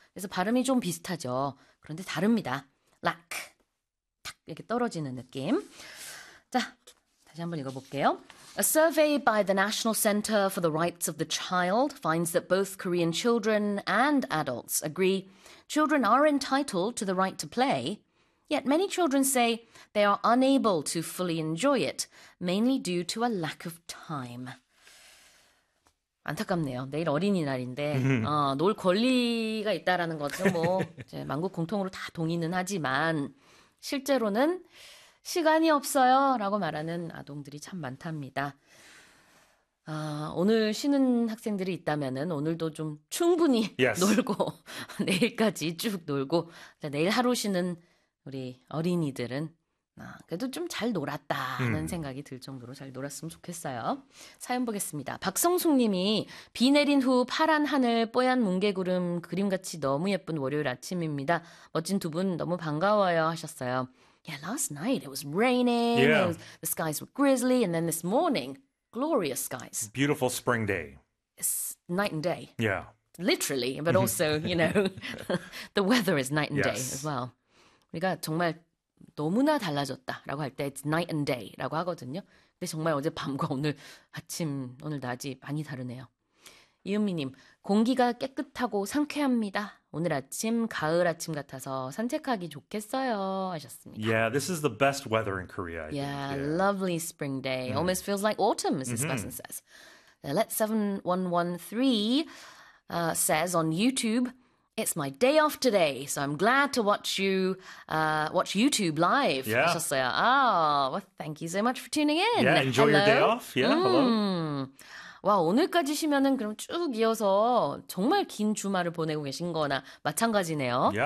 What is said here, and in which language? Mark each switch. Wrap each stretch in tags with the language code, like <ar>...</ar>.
<ko>그래서 발음이 좀 비슷하죠. 그런데 다릅니다. Lack. 탁 이렇게 떨어지는 느낌. 자, 다시 한번 읽어볼게요.</ko> <en>A survey by the National Center for the Rights of the Child finds that both Korean children and adults agree children are entitled to the right to play. Yet many children say they are unable to fully enjoy it, mainly due to a lack of time.</en> <ko>안타깝네요. 내일 어린이날인데, 놀 권리가 있다라는 거죠. 뭐, 이제 만국공통으로 다 동의는 하지만, 실제로는 시간이 없어요. 라고 말하는 아동들이 참 많답니다. 오늘 쉬는 학생들이 있다면은 오늘도 좀 충분히</ko> <en>Yes.</en> <ko>놀고, 내일까지 쭉 놀고, 내일 하루 쉬는 우리 어린이들은 그래도 좀잘 놀았다는 생각이 들 정도로 잘 놀았으면 좋겠어요. 사연 보겠습니다. 박성숙 님이 비 내린 후 파란 하늘, 뽀얀 뭉게구름, 그림같이 너무 예쁜 월요일 아침입니다. 멋진 두분 너무 반가워요 하셨어요.</ko> <en>Yeah, last night it was raining, Yeah. the skies were grisly, and then this morning, glorious skies. Beautiful spring day. It's night and day, Yeah. literally, but also, you know, the weather is night and day as Yes.</en> <ko>well. 우리가 정말 너무나 달라졌다라고 할때</ko> <en>it's night and day</en> <ko>라고 하거든요. 근데 정말 어젯밤과 오늘 아침, 오늘 낮이 많이 다르네요. 이은미님, 공기가 깨끗하고 상쾌합니다. 오늘 아침, 가을 아침 같아서 산책하기 좋겠어요 하셨습니다.</ko> <en>Yeah, this is the best weather in Korea, I think. Yeah, lovely spring day. Almost feels like autumn, as this person says. Let 7113 says on YouTube, It's my day off today, so I'm glad to watch YouTube live 하셨어요. Well, thank you so much for tuning in. Yeah, enjoy your day Hello. off. Yeah, hello.</en> <ko>와, 오늘까지 쉬면은 그럼 쭉 이어서 정말 긴 주말을 보내고 계신 거나 마찬가지네요.</ko>